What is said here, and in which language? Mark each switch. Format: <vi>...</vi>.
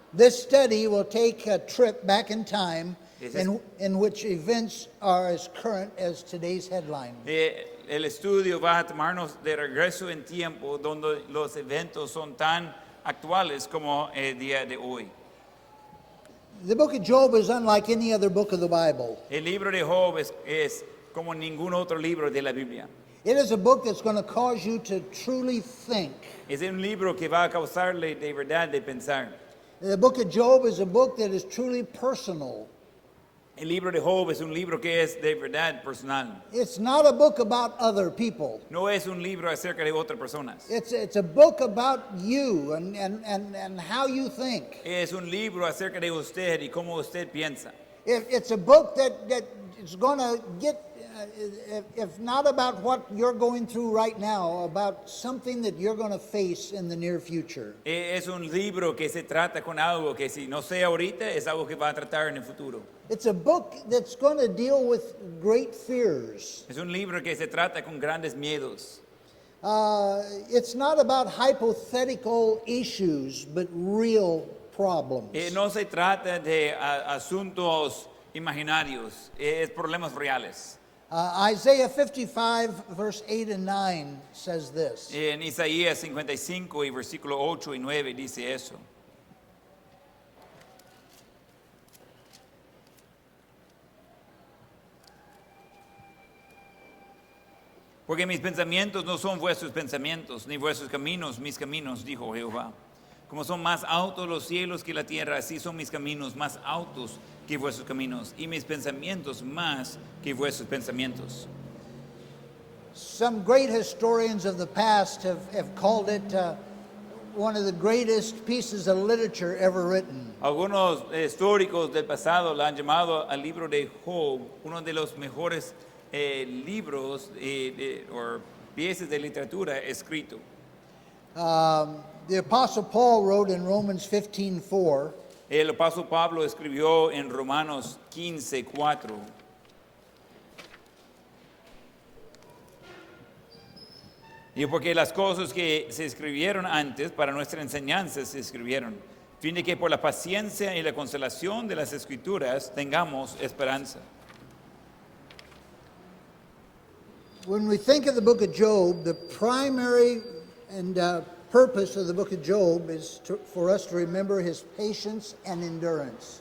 <en>This study will take a trip back in time Yes, yes. in which events are as current as today's headline.</en> <es>El estudio va a tomarnos de regreso en tiempo donde los eventos son tan actuales como el día de hoy.</es> <en>The book of Job is unlike any other book of the Bible.</en> <es>El libro de Job es como ningún otro libro de la Biblia.</es> <en>It is a book that's going to cause you to truly think.</en> <es>Es un libro que va a causarle de verdad de pensar.</es> <en>The book of Job is a book that is truly personal.</en> <es>El libro de Job es un libro que es de verdad personal.</es> <en>It's not a book about other people.</en> <es>No es un libro acerca de otras personas.</es> <en>It's a book about you and how you think.</en> <es>Es un libro acerca de usted y cómo usted piensa.</es> <en>It's a book that is going to get, if not about what you're going through right now, about something that you're going to face in the near future.</en> <es>Es un libro que se trata con algo que si no sé ahorita, es algo que va a tratar en el futuro.</es> <en>It's a book that's going to deal with great fears.</en> <es>Es un libro que se trata con grandes miedos.</es> <en>It's not about hypothetical issues, but real problems.</en> <es>No se trata de asuntos imaginarios, es problemas reales.</es> <en>Isaiah 55, verse 8 and 9 says this.</en> <es>En Isaías 55 y versículo 8 y 9 dice eso. Porque mis pensamientos no son vuestros pensamientos, ni vuestros caminos mis caminos, dijo Jehová. Como son más altos los cielos que la tierra, así son mis caminos más altos que vuestros caminos, y mis pensamientos más que vuestros pensamientos.</es> <en>Some great historians of the past have called it one of the greatest pieces of literature ever written.</en> <es>Algunos históricos del pasado la han llamado al libro de Job uno de los mejores libros o piezas de literatura escrito.</es> <en>The Apostle Paul wrote in Romans 15:4.</en> <es>El apóstol Pablo escribió en Romanos 15:4. Y porque las cosas que se escribieron antes para nuestra enseñanza se escribieron, a fin de que por la paciencia y la consolación de las escrituras tengamos esperanza.</es> <en>When we think of the book of Job, the primary and purpose of the book of Job is for us to remember his patience and endurance.</en>